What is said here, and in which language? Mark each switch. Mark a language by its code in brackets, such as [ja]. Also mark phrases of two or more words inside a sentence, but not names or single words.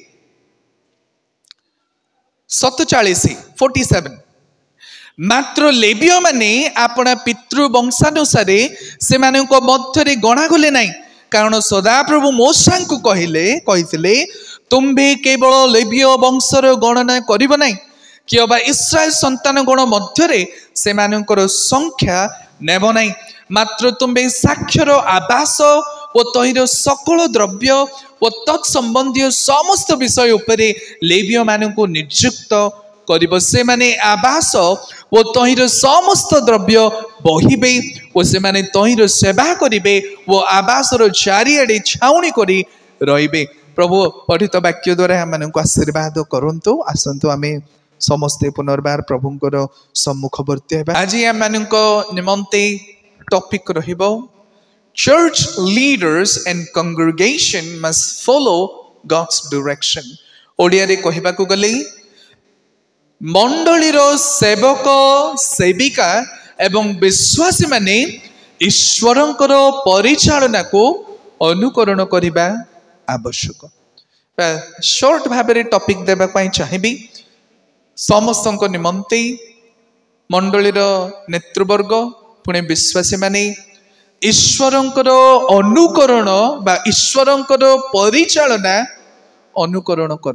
[or] 47 ମାତ୍ର ଲେବୀୟ ମାନେ ଆପଣା ପିତୃ ବଂଶାନୁସାରେ ସେ ମାନଙ୍କ ମଧ୍ୟରେ ଗଣା ଗଲେ ନାହିଁ କାରଣ ସଦାପ୍ରଭୁ ମୋଶା କୁ କହିଥିଲେ ତୁମ୍ଭେ କେବଳ ଲେବୀୟ ବଂଶର ଗଣନା କରିବ ନାହିଁ କି ଅବା ଇସ୍ରାଏଲ ସନ୍ତାନ ଗଣ ମଧ୍ୟରେ ସେ ମାନଙ୍କର ସଂଖ୍ୟା ନେବ ନାହିଁ ମାତ୍ର ତୁମ୍ଭେ ସାକ୍ଷ୍ୟର ଆବାସ ଓ ତହିଁର ସକଳ ଦ୍ରବ୍ୟ ଓ ତତ୍ସମ୍ବନ୍ଧୀୟ ସମସ୍ତ ବିଷୟ ଉପରେ ଲେବୀୟ ମାନଙ୍କୁ ନିଯୁକ୍ତ କରିବ ସେ ମାନେ ଆବାସ ଓ ତହିଁର ସମସ୍ତ ଦ୍ରବ୍ୟ ବହିବେ ଓ ସେ ମାନେ ତହିଁର ସେବା କରିବେ ଓ ଆବାସର ଚାରିଆଡ଼େ ଛାଉଣି କରି ରହିବେ। ପ୍ରଭୁ ପଠିତ ବାକ୍ୟ ଦ୍ୱାରା ଆମମାନଙ୍କୁ ଆଶୀର୍ବାଦ କରନ୍ତୁ ଆସନ୍ତୁ ଆମେ ସମସ୍ତେ ପୁନର୍ବାର ପ୍ରଭୁଙ୍କର ସମ୍ମୁଖବର୍ତ୍ତୀ ହେବା। ଆଜି ଆମମାନଙ୍କୁ ନିମନ୍ତେ ଟପିକ୍ ରହିବ [en] church leaders and congregation must follow God's direction। [or] ଓଡ଼ିଆ ରେ କହିବା କୁ ଗଲେ ମଣ୍ଡଳୀର ସେବକ ସେବିକା ଏବଂ ବିଶ୍ୱାସୀ ମାନେ ଈଶ୍ୱରଙ୍କର ପରିଚାଳନା କୁ ଅନୁକରଣ କରିବା ଆବଶ୍ୟକ। ସର୍ଟ ଭାବରେ ଟପିକ୍ ଦେବା ପାଇଁ ଚାହିଁବି ସମସ୍ତଙ୍କ ନିମନ୍ତେ ମଣ୍ଡଳୀର ନେତୃବର୍ଗ ପୁଣି ବିଶ୍ୱାସୀ ମାନେ ଈଶ୍ୱରଙ୍କର ଅନୁକରଣ ବା ଈଶ୍ୱରଙ୍କର ପରିଚାଳନା ଅନୁକରଣ କର।